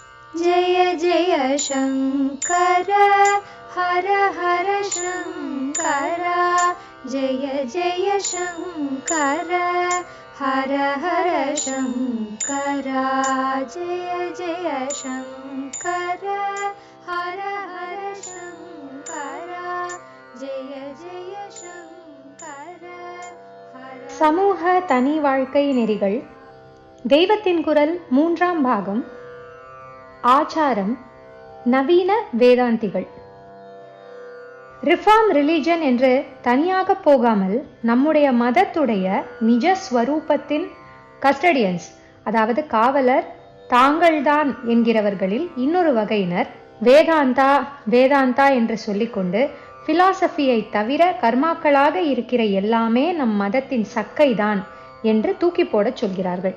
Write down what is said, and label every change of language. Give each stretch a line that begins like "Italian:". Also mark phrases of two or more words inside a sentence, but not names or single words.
Sanskrit: जय जय शङ्कर हर हर शङ्कर जय जय शङ्कर हर हर शङ्कर जय जय शङ्कर हर हर शङ्कर जय जय शङ्कर
Tamil: சமூக தனி வாழ்க்கை நெறிகள் தெய்வத்தின் குரல் 3ஆம் பாகம். ஆச்சாரம் நவீன வேதாந்திகள்.
English: reform religion
Tamil: என்று தனியாக போகாமல் நம்முடைய மதத்துடைய நிஜ ஸ்வரூபத்தின் கஸ்டடியன்ஸ், அதாவது காவலர் தாங்கள்தான் என்கிறவர்களில் இன்னொரு வகையினர் வேதாந்தா வேதாந்தா என்று சொல்லிக்கொண்டு பிலாசபியை தவிர கர்மாக்களாக இருக்கிற எல்லாமே நம் மதத்தின் சக்கைதான் என்று தூக்கி போடச் சொல்கிறார்கள்.